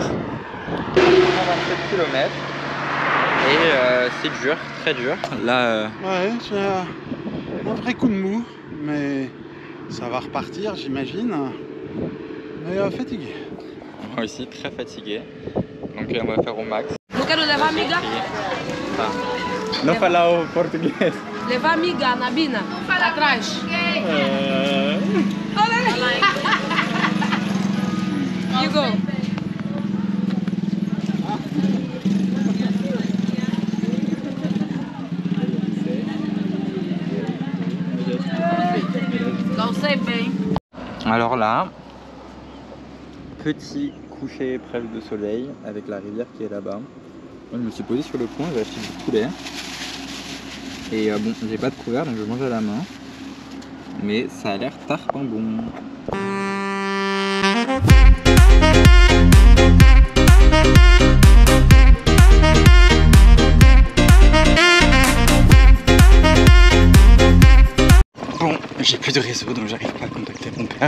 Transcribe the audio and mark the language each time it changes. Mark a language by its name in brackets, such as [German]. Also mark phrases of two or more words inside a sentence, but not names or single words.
[French] 127 km. Et c'est dur, très dur. Là, Ouais, j'ai un vrai coup de mou, mais ça va repartir, j'imagine. Mais fatigué. moi aussi, très fatigué. Donc on va faire au max. [Portuguese] Não quero levar amiga? Tá. Não falar o português. Levar amiga, Nabina? Atrás. [English] You go. [Portuguese] Não sei bem. [French] Alors là, petit coucher presque de soleil avec la rivière qui est là-bas. Moi, je me suis posé sur le pont, j'ai acheté du poulet. Et bon, j'ai pas de couvert donc je mange à la main. Mais ça a l'air tarpin bon. Bon, j'ai plus de réseau donc j'arrive pas à contacter mon père.